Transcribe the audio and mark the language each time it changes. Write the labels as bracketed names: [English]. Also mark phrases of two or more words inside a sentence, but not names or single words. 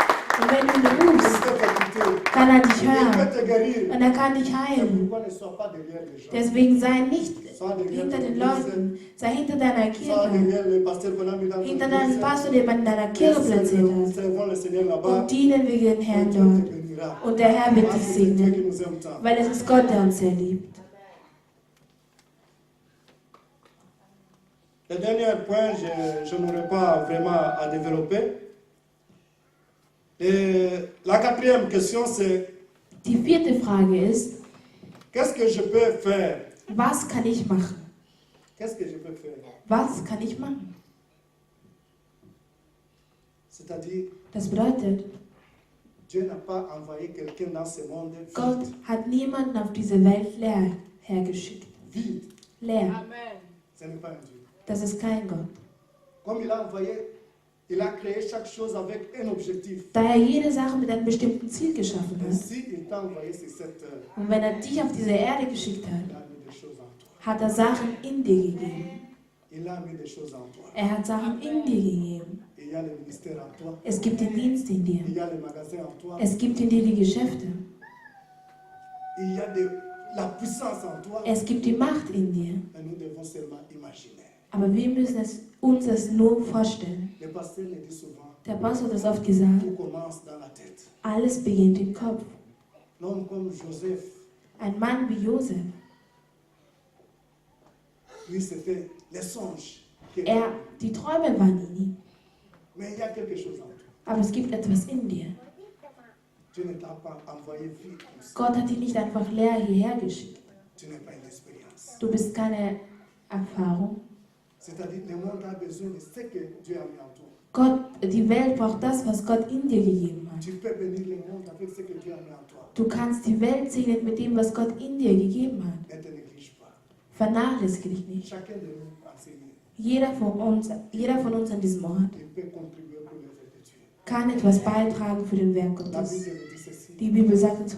[German] Und wenn du ihn [French] Il [German] rufst, [French] peut t'écouter. [German] kann er dich [French] Il [German] hören [French] peut te guérir. [German] und er kann dich [French] C'est [German] heilen. [French] pourquoi ne sois pas derrière les gens. [German] Deswegen sei nicht hinter den Leuten, sei hinter deiner [French] Sois [German] Kirche, [French] derrière le pasteur qu'on a mis dans [German] hinter [French] notre [German] deinem [French] église. [German] Pastor, den man in deiner Kirche platziert hat. [French] Servons le Seigneur là-bas. [German] Und dienen wir den [French] Et [German] Herrn [French] Dieu te [German] dort. [French] bénira. [German] Und der Herr wird [French] Parce [German] dich [French] que c'est Dieu qui [German] segnen, [French] nous aime tant. [German] weil es ist Gott, der uns sehr liebt. [French] Le dernier point, je n'aurai pas vraiment à développer. Et la quatrième question, c'est [German] Die vierte Frage ist, [French] qu'est-ce que je peux faire? [German] was kann ich machen? [French] Qu'est-ce que je peux faire? [German] Was kann ich machen? [French] C'est-à-dire, [German] Das bedeutet, [French] Dieu n'a pas envoyé quelqu'un dans ce monde [German] Gott [French] vide. [German] hat niemanden auf diese Welt leer hergeschickt. [French] Vide. [German] Leer. [French] Ce n'est pas un Dieu. [German] Das ist kein Gott. [French] Comme il a envoyé, il a créé chaque chose avec un objectif. [German] Da er jede Sache mit einem bestimmten Ziel geschaffen [French] Et [German] hat. [French] si il t'a envoyé sur cette terre, [German] Und wenn er dich auf diese Erde geschickt [French] il [German] hat, [French] a mis des choses en toi. [German] hat er Sachen in dir gegeben. [French] Il a mis des choses en toi. [German] Er hat Sachen in dir gegeben. [French] Il y a le ministère en toi. [German] Es gibt den Dienst in dir. [French] Il y a le magasin en toi. [German] Es gibt in dir die Geschäfte. [French] Il y a la puissance en toi. [German] Es gibt die Macht in dir. [French] Et nous devons seulement imaginer. [German] Aber wir müssen uns es nur vorstellen. [French] Le pasteur le dit souvent, [German] Der Pastor hat es oft gesagt, [French] tout commence dans la tête. [German] alles beginnt im Kopf. [French] L'homme comme Joseph, [German] Ein Mann wie Josef, [French] lui c'était les songes. [German] die Träume waren in ihm. [French] Mais il y a quelque chose en toi. [German] Aber es gibt etwas in dir. [French] Dieu ne t'a pas envoyé vite comme ça. [German] Gott hat dich nicht einfach leer hierher geschickt. [French] Tu n'es pas une expérience. [German] Du bist keine Erfahrung. [French] C'est-à-dire le monde a besoin de ce que Dieu a mis en toi. [German] Die Welt braucht das, was Gott in dir gegeben hat. [French] Tu peux bénir le monde avec ce que Dieu a mis en toi. [German] Du kannst die Welt segnen mit dem, was Gott in dir gegeben hat. [French] Ne te néglige pas. [German] Vernachlässige dich nicht. [French] Chacun de nous enseigne. [German] Jeder von uns an diesem Ort [French] Il peut contribuer pour l'œuvre de Dieu. [German] kann etwas beitragen für den Werk [French] La [German] Gottes. [French] Bible nous dit ceci. [German] Die Bibel sagt uns